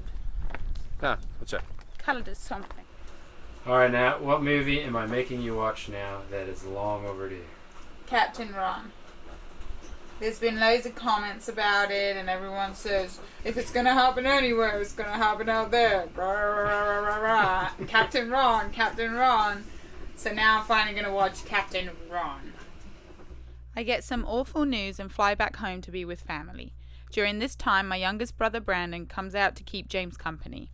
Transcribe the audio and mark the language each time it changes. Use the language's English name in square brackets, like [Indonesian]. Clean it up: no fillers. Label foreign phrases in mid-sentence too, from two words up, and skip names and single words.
[English] Ah, we'll check. Colour does something. Alright, now, what movie am I making you watch now that is long overdue? Captain Ron. There's been loads of comments about it, and everyone says, if it's going to happen anywhere, it's going to happen out there. Rah, rah, rah, rah, rah. Captain Ron, Captain Ron. So now I'm finally going to watch Captain Ron. I get some awful news and fly back home to be with family. During this time, my youngest brother Brandon comes out to keep James company.